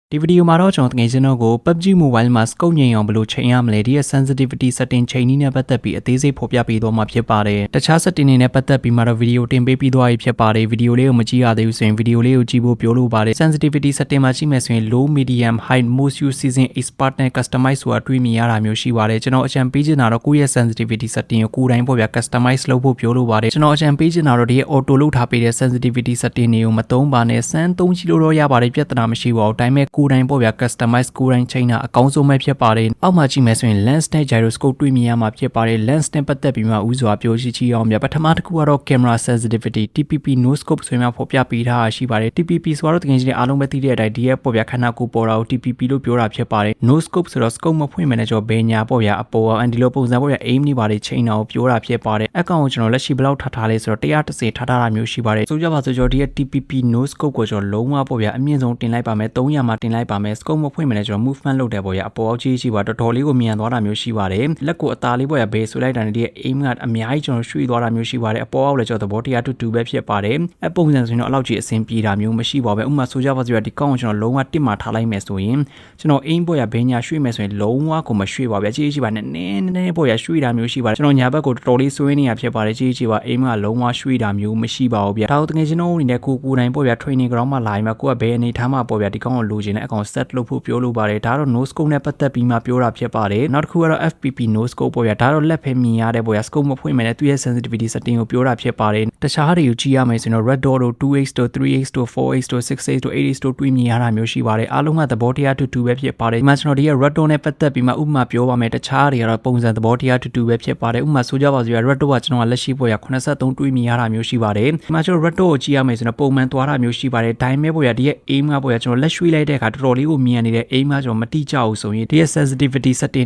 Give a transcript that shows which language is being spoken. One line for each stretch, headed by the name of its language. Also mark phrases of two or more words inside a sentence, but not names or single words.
Burmese: ဒီဗီဒီယိုမှာတော့ကျွန်တော်တကယ်ချင်းတော့ကို PUBG Mobile မှာ scope ငြိမ်အောင်ဘယ်လိုချိန်ရမလဲဒီရဲ့
English: sensitivity setting
Burmese: ချိန်နည်းနဲ့ပတ်သက်ပြီးအသေးစိတ်ဖော်ပြပေးသွားမှာဖြစ်ပါတယ်တခြား setting တွေနဲ့ပတ်သက်ပြီးမှတော့ဗီဒီယိုတင်ပေးပြီးသွားပြီဖြစ်ပါတယ်ဗီဒီယိုလေးကိုမကြည့်ရသေးဘူးဆိုရင်ဗီဒီယိုလေးကိုကြည့်ဖို့ပြောလို့ပါတယ်
English: sensitivity setting
Burmese: မှာကြည့်မယ်ဆိုရင်
English: low medium high most use season expert
Burmese: နဲ့ customize ဆိုတာတွေ့မြင်ရတာမျိုး ရှိပါတယ်ကျွန်တော်အကြံပေးချင်တာတော့ကိုယ့်ရဲ့
English: sensitivity setting
Burmese: ကိုကိုယ်တိုင်းပေါ့ဗျာ customize လုပ်ဖို့ပြောလို့ပါတယ်ကျွန်တော်အကြံပေးချင်တာတော့ဒီရဲ့ auto လုပ်ထားပေးတဲ့
English: sensitivity setting
Burmese: တွေကိုမသုံးပါနဲ့စမ်းသုံးကြည့်လို့တော့ရပါတယ်ပြဿနာမရှိပါဘူးဒါပေမဲ့ကိုယ်တိုင်းပေါ့ဗျာ customize ကိုယ်တိုင်းချိန်တာအကောင်းဆုံးပဲ ဖြစ်ပါတယ်အောက်မှာကြည့်မယ်ဆိုရင် lens နဲ့ gyroscope တွေ့မြင်ရမှာဖြစ်ပါတယ် lens နဲ့ပတ်သက်ပြီးမှဥစွာပြောရှိချီအောင်ဗျပထမတစ်ခုကတော့
English: camera sensitivity TPP no scope
Burmese: ဆိုရင်မှဖော်ပြပေးထားတာရှိပါတယ် TPP ဆိုတော့တကယ် ကြီးအားလုံးပဲသိတဲ့အတိုင်းဒီရဲ့ပေါ့ဗျခန္ဓာကိုယ်ပေါ်တာကို TPP လို့ပြောတာဖြစ်ပါတယ်
English: no scope
Burmese: ဆိုတော့ scope မဖွင့်မနဲ့ကျွန်တော်ဘယ်ညာပေါ့ဗျအပေါ်အန်ဒီလိုပုံစံပေါ့ဗျ aim နေပါတယ်ချိန်တာကိုပြောတာဖြစ်ပါတယ်အကောင်ကိုကျွန်တော်လက်ရှိဘယ်လောက်ထားလဲဆိုတော့130ထားတာမျိုးရှိပါတယ်ဆိုကြပါစို့ကျွန်တော်ဒီရဲ့
English: TPP no scope
Burmese: ကိုကျွန်တော်လုံးဝပေါ့ဗျအမြင့်ဆုံးတင်လိုက်ပါမယ်300မှာတင်လိုက်ပါမယ် scope မဖွင့်မနဲ့ကျွန်တော် movement လုပ်တယ်ပေါ့ဗျအပေါ်အောက်ကြီးရှိပါတော်တော်လေးကိုမြန်သွားတာမျိုးရှိပါတယ်လက်ကိုအသားလေးပေါ့ဗျဘေးဆွဲလိုက်တာနဲ့ဒီရဲ့ aim ကအများကြီးကျွန်တော်ရွှေ့သွားတာမျိုးရှိပါတယ်အပေါ်အောက်လည်းကျွန်တော်သဘောတရားတူပဲဖြစ်ပါတယ်အပုံစံဆိုရင်တော့အလောက်ကြီးအဆ င်ပြေတာမျိုးမရှိပါဘူးဥပမာဆိုကြပါစို့ဒီကောင်ကိုကျွန်တော်လုံးဝတစ်မှာထားလိုက်မယ်ဆိုရင်ကျွန်တော် aim ပေါ့ဗျဘေးညာရွှေ့မယ်ဆိုရင်လုံးဝကိုမရွှေ့ပါဗျကြီးပါနဲ့နည်းပေါ့ဗျရွှေ့တာမျိုးရှိပါတယ်ကျွန်တော်ညာဘက်ကိုတော်တော်လေးဆွဲနေရဖြစ်ပါတယ်ကြီးပါ aim ကလုံးဝရွှေ့တာမျိုးမရှိပါဘူးဗျ ဒါတော့တကယ်ကျွန်တော်အနေနဲ့ကိုတိုင်းပေါ့ဗျ
English: training ground
Burmese: မှာလာရင်မှကိုကဘယ်အနေထားမှာပေါ့ဗျဒီကောင်ကိုလိုချင်တဲ့အကောင် set လုပ်ဖို့ပြောလို့ပါတယ်ဒါတော့ no scope နဲ့ပတ်သက်ပြီးမှပြောတာဖြစ်ပါတယ်နောက်တစ်ခုကတော့ FPP
English: no scope
Burmese: ပေါ့ဗျဒါတော့လက်ဖဲမြင်ရတဲ့ပေါ့ဗျ scope မဖွင့်မယ်နဲ့သူ့ရဲ့
English: sensitivity setting
Burmese: ကိုပြောတာဖြစ်ပါတယ်တခြားတွေကိုကြည့်ရမယ်ဆိုရင်တော့
English: red dot
Burmese: တို့ 2x တို့ 3x တို့ 4x တို့ 6x တို့ 8x တို့တွေ့မြင်ရတာမျိုးရှိပါတယ်အားလုံးကသဘောတရားတူပဲဖြစ်ပါတယ်ဒီမှာကျွန်တော်ဒီရဲ့
English: red dot
Burmese: နဲ့ပတ်သက်ပြီးမှဥပမာပြောပါမယ်တခြားတွေကတော့ပုံစံသဘောတရားတူပဲဖြစ်ပါတယ်ဥပမာဆိုကြပါစို့
English: red dot
Burmese: ကကျွန်တော်ကလက်ရှိပေါ့ဗျ83တွေ့မြင်ရတာမျိုးရှိပါတယ်ဒီမှာကျွန်တော်
English: red dot
Burmese: ကိုကြည့်ရမယ်ဆိုတော့ပုံမှန်သွားတာမျိုးရှိပါတယ်ဒါပေမဲ့ပေါ့ဗျဒီရဲ့ aim ကပေါ့ဗျကျွန်တော်လက်ရွှေ့လိုက်တဲ့အခါတော်တော်လေးကိုမြန်နေတဲ့ aim ကကျွန်တော်မတိကျဘူးဆိုရင်ဒီရဲ့
English: sensitivity setting